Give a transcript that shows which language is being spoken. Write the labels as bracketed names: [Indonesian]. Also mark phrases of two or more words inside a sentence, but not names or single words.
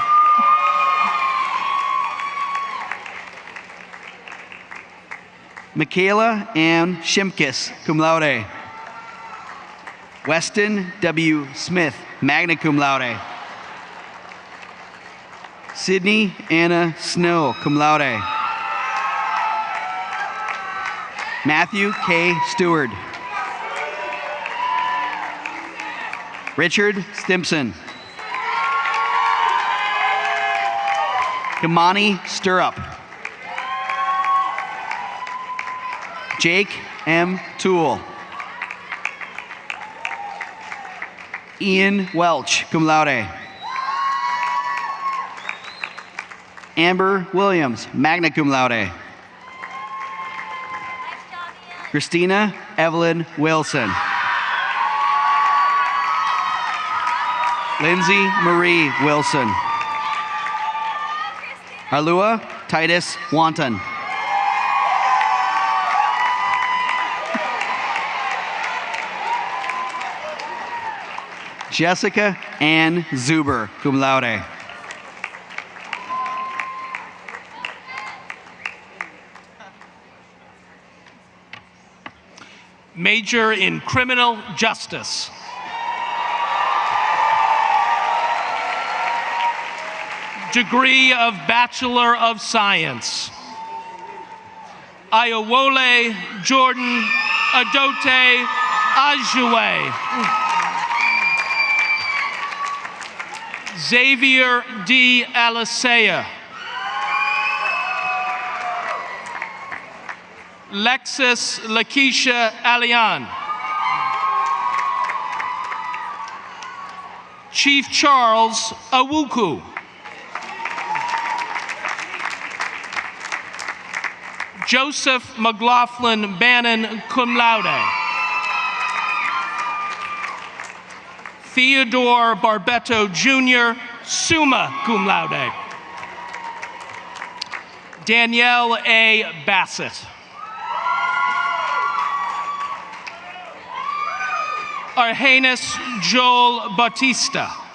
[English] Michaela Ann Shimkis, [Latin] cum laude. [English] Weston W. Smith, [Latin] magna cum laude. [English] Sydney Anna Snow, [Latin] cum laude. [English] Matthew K. Stewart. Richard Stimpson. Kamani Stirrup. Jake M. Toole. Ian Welch, [Latin] cum laude. [English] Amber Williams, [Latin] magna cum laude. [English] Christina Evelyn Wilson. Lindsay Marie Wilson. Alua Titus Wanton. Jessica Ann Zuber, [Latin] cum laude. [English] Major in Criminal Justice. Degree of Bachelor of Science. Ayowole Jordan Adote Ajue. Xavier D. Alicea. Lexus Lakeisha Alian. Chief Charles Awuku. Joseph McLaughlin Bannon, [Latin] cum laude. [English] Theodore Barbetto Jr., [Latin] summa cum laude. [English] Danielle A. Bassett. Arhanus Joel Bautista.